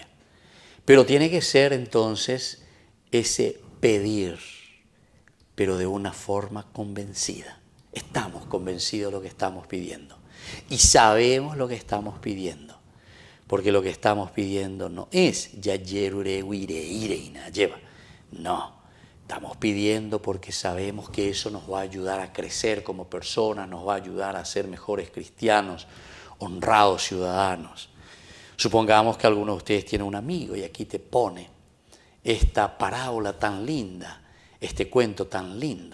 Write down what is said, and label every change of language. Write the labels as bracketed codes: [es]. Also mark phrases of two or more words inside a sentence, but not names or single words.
[es] Pero tiene que ser entonces ese pedir, pero de una forma convencida. Estamos convencidos de lo que estamos pidiendo y sabemos lo que estamos pidiendo, porque lo que estamos pidiendo no es [gn] yayerure uire ireina lleva, [es] no. Estamos pidiendo porque sabemos que eso nos va a ayudar a crecer como personas, nos va a ayudar a ser mejores cristianos, honrados ciudadanos. Supongamos que alguno de ustedes tiene un amigo y aquí te pone esta parábola tan linda, este cuento tan lindo.